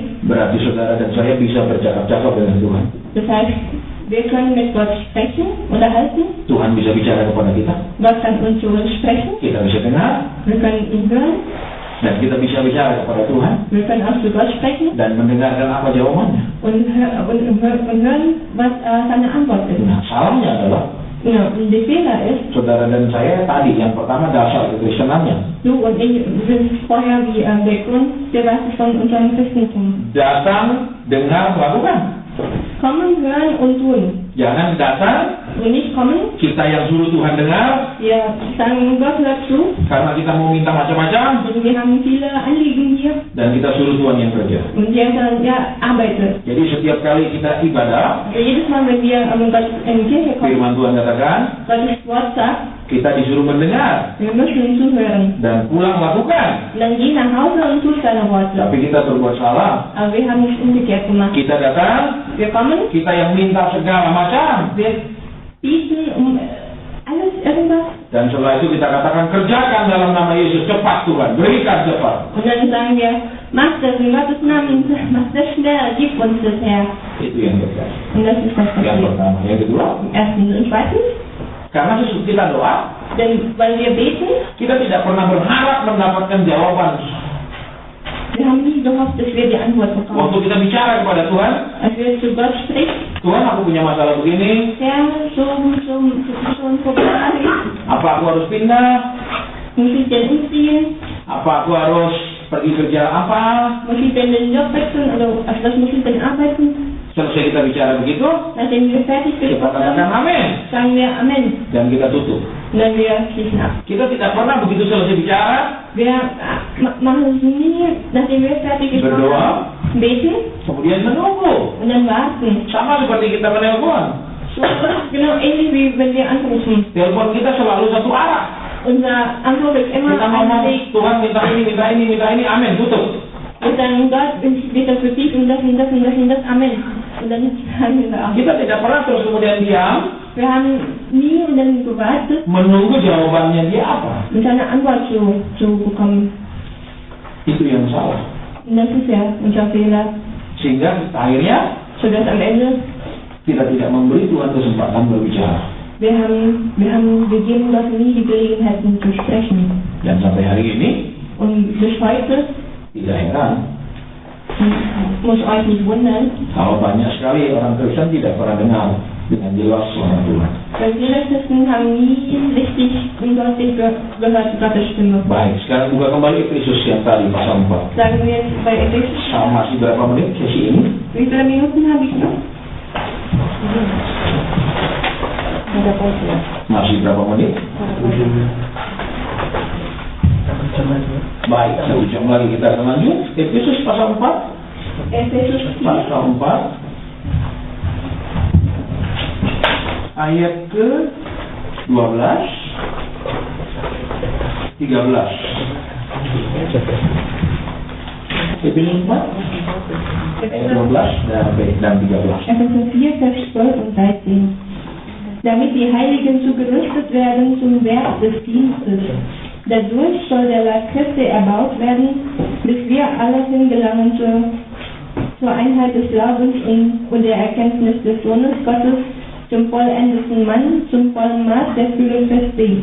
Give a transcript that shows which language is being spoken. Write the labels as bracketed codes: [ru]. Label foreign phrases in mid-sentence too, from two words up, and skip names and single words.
[id] Berarti saudara dan saya bisa bercakap-cakap dengan Tuhan. [de] Das heißt, wir können mit Gott sprechen, unterhalten. [id] Tuhan bisa bicara kepada kita, [de] Gott kann uns zu uns sprechen. [id] kita bisa dengar, [de] Wir können ihn hören. [id] dan kita bisa bicara kepada Tuhan [de] Wir können auch zu Gott sprechen [id] dan mendengarkan apa jawabannya. [de] und hören, was seine Antwort ist. [id] Nah, salahnya adalah [de] Ja, und der Fehler ist, [id] saudara dan saya tadi yang pertama dasar kekristenannya. [de] du und ich sind vorher wie der Grund der Basis von unserem Christentum. [id] Datang, dengar, lakukan. [de] Kommen, hören und tun. [id] Jangan datang, [de] Und nicht kommen, [id] kita yang suruh Tuhan dengar, [de] wir sagen, Gott hört zu. [id] karena kita mau minta macam-macam, [de] Und wir haben viele Anliegen hier. [id] dan kita suruh Tuhan yang kerja. [de] Und wir sagen, ja, arbeite. [id] Jadi setiap kali kita ibadah, [de] Jedes Mal, wenn wir Gott in die Kirche kommen, [id] firman Tuhan katakan, [de] Gottes Wort sagt, [id] kita disuruh mendengar, [de] wir müssen zuhören. [id] dan pulang lakukan. [de] Und dann geh nach Hause und tu seine Worte. [id] Tapi kita berbuat salah. [de] Aber wir haben nicht umgekehrt gemacht. [id] Kita datang, [de] Wir kommen, [id] kita yang minta segala macam. [de] wir bieten um alles irgendwas. [id] Dan setelah itu kita katakan, kerjakan dalam nama Yesus, cepat Tuhan, berikan cepat. [de] Und dann sagen wir, macht das in Gottes Namen, macht das schnell, gib uns das Herr. [id] Itu yang terjadi. [de] Und das ist das [id] Yang [de] passiert. [id] pertama. Yang kedua, [de] Erstens. Und zweitens, [id] karena sesudah kita doa, [de] denn weil wir beten, [id] kita tidak pernah berharap mendapatkan jawaban. [de] wir haben nie gehofft, dass wir die Antwort bekommen. [id] Waktu kita bicara kepada Tuhan, [de] Als wir zu Gott sprechen, [id] Tuhan aku punya masalah begini, [de] Herr, so ein Problem habe ich. [id] apa aku harus pindah, [de] Muss ich denn umziehen? [id] apa aku harus pergi kerja apa. [de] Muss ich denn den Job wechseln? Oder auf was muss ich denn arbeiten? [id] Selesai kita bicara begitu, [de] Nachdem wir fertig [id] kita [de] gesprochen [id] katakan [de] haben, [id] amin [de] sagen wir Amen. [id] dan kita tutup. [de] Und dann wir schließen ab. [id] Kita tidak pernah begitu selesai bicara, [de] Wir machen es nie, nachdem wir fertig gesprochen [id] Berdoa. [de] haben, beten [id] kemudian menunggu. [de] und dann warten. [id] Sama seperti kita menelpon. [de] So, genau ähnlich wie wenn wir anrufen. [id] Telepon kita selalu satu arah. [de] Unser Anruf ist immer [id] Kita [de] ein [id] ngomong, [de] Weg. [id] Tuhan minta ini, minta ini, minta ini, amin, tutup. [de] Wir sagen, Gott, ich bitte für dies und das und das und das und das, Amen. Und dann haben wir auch. [id] Kita tidak pernah terus kemudian diam, [de] Wir haben nie und dann gewartet, [id] menunggu jawabannya dia apa. [de] um seine Antwort zu bekommen. [id] Itu yang salah. [de] Und das ist ja unser Fehler, [id] Sehingga akhirnya [de] sodass am Ende [id] kita tidak memberi Tuhan kesempatan berbicara. [de] wir geben Gott nie die Gelegenheit, zu sprechen. [id] Dan sampai hari ini, [de] Und bis heute, [id] tidak heran, [de] muss euch nicht wundern, [id] kalau banyak sekali orang Kristen tidak pernah dengar dengan jelas suara Tuhan. [de] weil viele Christen haben nie richtig und deutlich gehört Gottes Stimme. [id] Baik, sekarang buka kembali Efesus yang tadi pasal 4. [de] Sagen wir jetzt bei Ephesus, [id] Sama masih berapa menit sesi ini? [de] wie viele Minuten habe ich noch? [id] Ada pause ya? Masih berapa menit? Baik, 1 jam lagi kita akan lanjut. Efesus pasal 4. [de] Ephesus 4, [id] Pasal 4 ayat ke 12 13. Efesus 4 ayat 12 dan 13. [de] Epheser 4, Vers 12 und 13. Damit die Heiligen zugerüstet werden zum Werk des Dienstes. Dadurch soll der Leib Christi erbaut werden, bis wir alle hingelangen zur Einheit des Glaubens und der Erkenntnis des Sohnes Gottes, zum vollendeten Mann, zum vollen Maß der Fülle Christi.